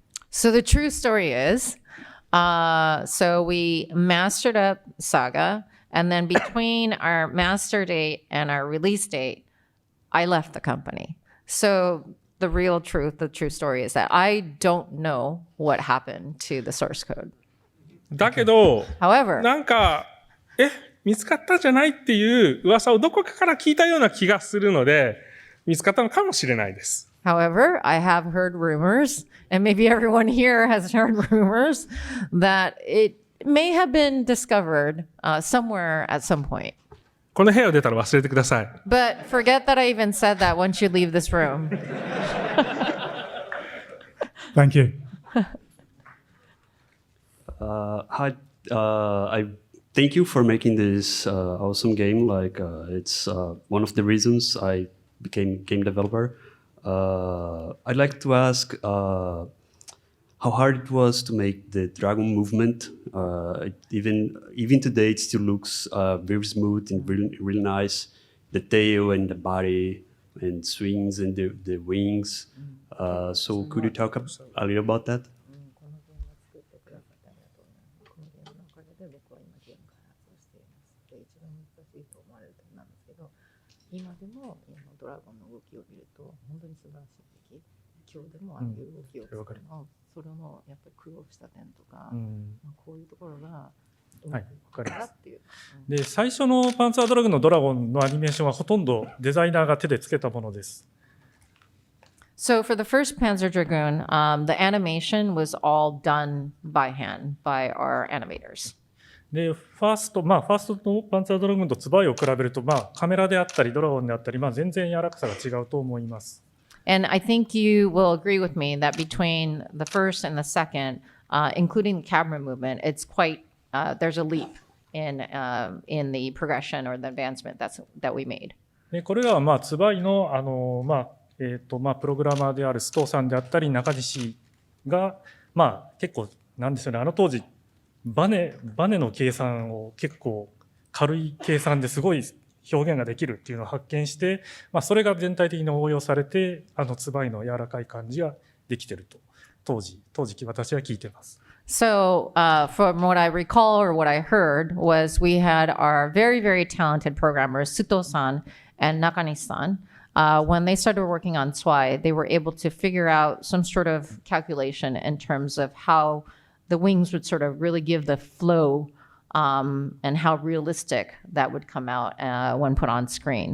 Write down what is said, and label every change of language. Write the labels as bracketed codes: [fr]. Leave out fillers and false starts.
[en] So the true story is, so we mastered up Saga, and then between our master date and our release date, I left the company. So the real truth, the true story is that I don't know what happened to the source code. [ja] だけど、 [en] However, [ja] なんか、見つかったんじゃないっていう噂をどこかから聞いたような気がするので、見つかったのかもしれないです。 [en] However, I have heard rumors, and maybe everyone here has heard rumors, that it may have been discovered somewhere at some point. [ja] この部屋を出たら忘れてください。 [en] But forget that I even said that once you leave this room. Thank you. I thank you for making this awesome game. Like it's one of the reasons I became game developer. I'd like to ask how hard it was to make the Dragoon movement. Even today, it still looks very smooth and really nice. The tail and the body and swings and the wings. So could you talk a little about that? [ja] このゲームを作ってくださってありがとうございます。このゲームのおかげで僕は今ゲーム開発をしています。で、一番難しいと思われる点なんですけど、今でもドラゴンの動きを見ると本当に素晴らしい敵。今日でもああいう動きを作るの、それのやっぱり苦労した点とか、こういうところがはい、わかります。っていう。で、最初のパンツァードラグのドラゴンのアニメーションはほとんどデザイナーが手でつけたものです。 [en] So for the first Panzer Dragoon, the animation was all done by hand by our animators. [ja] で、ファーストのパンツァードラグンとツバイを比べると、カメラであったり、ドラゴンであったり、全然柔らかさが違うと思います。 [en] And I think you will agree with me that between the first and the second, including the camera movement, it's quite, there's a leap in the progression or the advancement that we made. [ja] で、これらはツバイの、プログラマーである須藤さんであったり、中西が、結構、なんですよね、あの当時、バネの計算を結構軽い計算ですごい表現ができるっていうのを発見して、それが全体的に応用されて、ツバイの柔らかい感じができてると、当時私は聞いてます。 [en] So from what I recall or what I heard was we had our very, very talented programmers, Suto-san and Nakanishi-san. When they started working on Zwei, they were able to figure out some sort of calculation in terms of how the wings would sort of really give the flow and how realistic that would come out when put on screen.